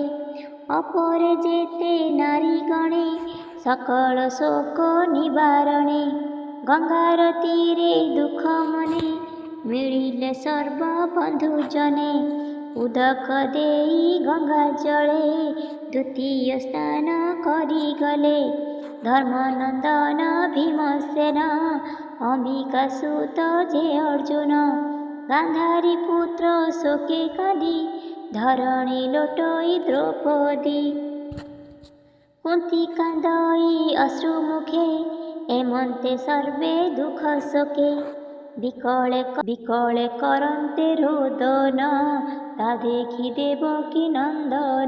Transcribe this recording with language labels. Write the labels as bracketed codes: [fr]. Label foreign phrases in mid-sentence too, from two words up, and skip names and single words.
[or] ଅପରେ ଯେତେ ନାରୀ ଗଣେ, ସକଳ ଶୋକ ନିବାରଣେ। ଗଙ୍ଗାର ତୀରେ ଦୁଃଖ ମନେ, ମିଳିଲେ ସର୍ବ ବନ୍ଧୁଜନେ। ଉଦକ ଦେଇ ଗଙ୍ଗା ଜଳେ, ଦ୍ୱିତୀୟ ସ୍ନାନ କରି ଗଲେ। ଧର୍ମନନ୍ଦନ ଭୀମସେନ, ଅମ୍ବିକା ସୁତ ଯେ ଅର୍ଜୁନ। ଗାନ୍ଧାରୀ ପୁତ୍ର ଶୋକେ କାନ୍ଦି, ଧରଣୀ ଲୋଟଇ ଦ୍ରୌପଦୀ। କୁନ୍ତୀ କାନ୍ଦଇ ଅଶ୍ରୁମୁଖେ, ଏମନ୍ତେ ସର୍ବେ ଦୁଃଖ ଶୋକେ। ବିକଳେ କରନ୍ତେ ରୋଦନ, ତା ଦେଖି ଦେବକୀ ନନ୍ଦନ।